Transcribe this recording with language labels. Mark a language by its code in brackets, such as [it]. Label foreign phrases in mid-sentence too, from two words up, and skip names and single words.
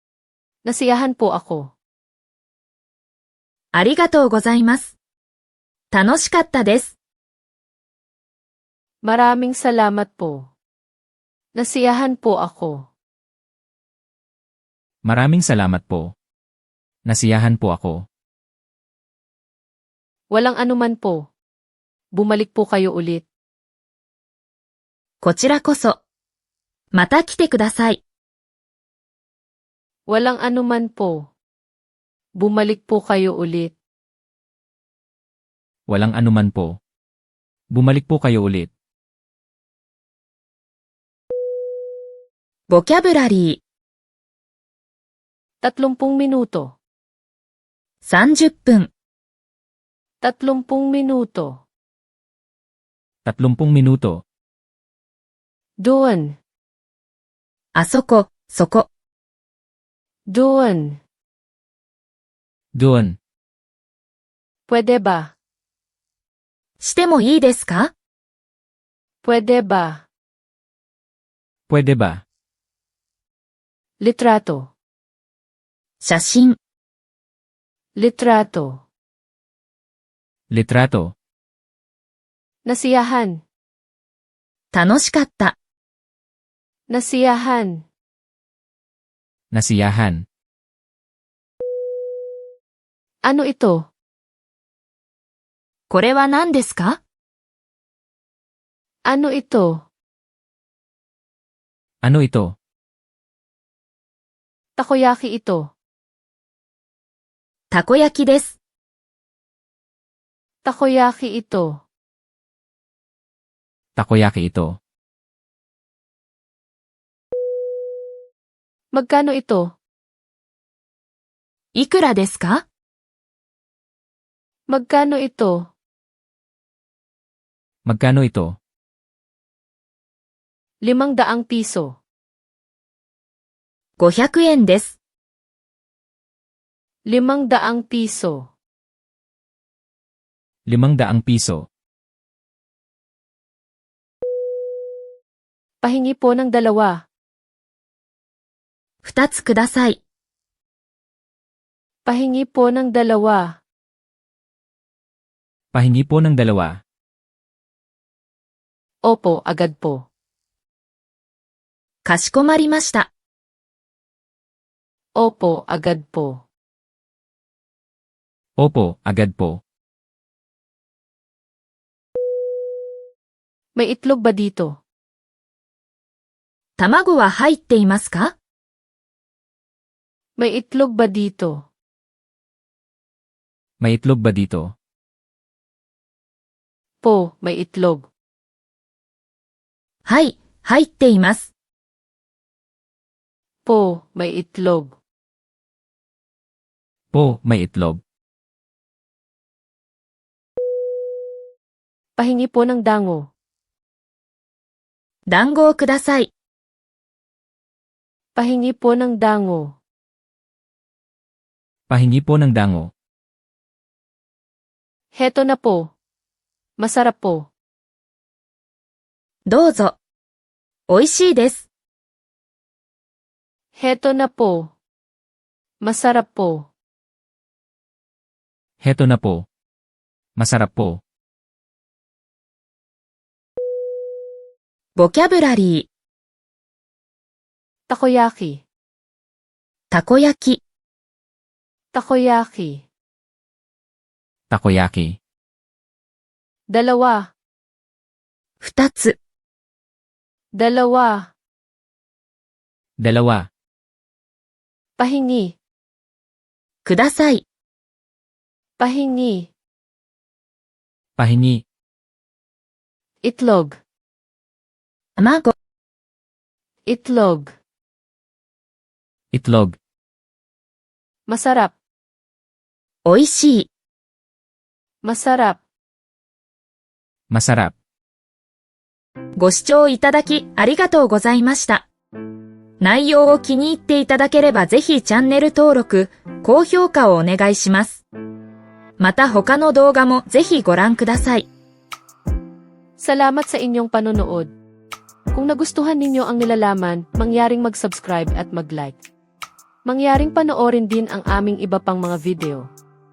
[tl] Nasiyahan po ako. [ja] ありがとうございます。楽しかったです。 [tl] Maraming salamat po. Nasiyahan po ako. Maraming salamat po. Nasiyahan po ako. Walang anuman po. Bumalik po kayo ulit. [ja] こちらこそ。また来てください。 [tl] Walang anuman po. Bumalik po kayo ulit. Walang anuman po. Bumalik po kayo ulit. [ja] ボキャブラリー。 [tl] 30 minuto. [ja] 30分。 [tl] 30 minuto. 30 minuto. Doon. [ja] あそこ、そこ。 [tl] Doon. Doon. Pwede ba? [ja] してもいいですか？ [tl] Pwede ba? Pwede ba? Litrato. [ja] 写真。 [tl] Litrato. Litrato. Nasiyahan. [ja] 楽しかった。 [tl] Nasiyahan. Nasiyahan. Ano ito? [ja] これは何ですか？ [tl] Ano ito? Ano ito? Takoyaki ito. [ja] たこ焼きです。 [tl] Takoyaki ito. Takoyaki ito. Magkano ito? [ja] いくらですか？ [tl] Magkano ito? Magkano ito? 500 piso. [ja] 500 円です。 [tl] 500 piso. 500 piso. Pahingi po ng 2. [ja] 2 つください。 [tl] Pahingi po ng 2. Pahingi po ng 2. Opo, agad po. [ja] かしこまりました。 [tl] Opo, agad po. Opo, agad po. May itlog ba dito? [ja] 卵は入っていますか？ [tl] May itlog ba dito? May itlog ba dito? Po, may itlog. [ja] はい、入っています。 [tl] Po, may itlog. Po, may itlog. Pahingi po ng dango. [ja] 団子をください。 [tl] Pahingi po ng dango. Pahingi po ng dango. Heto na po. Masarap po. [ja] どうぞ。おいしいです。 [tl] Heto na po. Masarap po. Heto na po. Masarap po. [ja] ボキャブラリー。 [tl] Takoyaki. [ja] たこ焼き。 [tl] Takoyaki. Takoyaki. 2. [ja] 2つ。 [tl] 2. Dalawa. Pahingi. [ja] ください。 [tl] Pahingi. Pahingi. Itlog. [ja] 卵。 [tl] Itlog. Itlog. Masarap. [ja] おいしい。 [tl] Masarap. Masarap. [ja] ご視聴いただきありがとうございました。内容を気に入っていただければぜひチャンネル登録、高評価をお願いします。また他の動画もぜひご覧ください。 [tl] Salamat sa inyong panonood. Kung nagustuhan ninyo ang nilalaman, mangyaring mag-subscribe at mag-like. Mangyaring panoorin din ang aming iba pang mga video.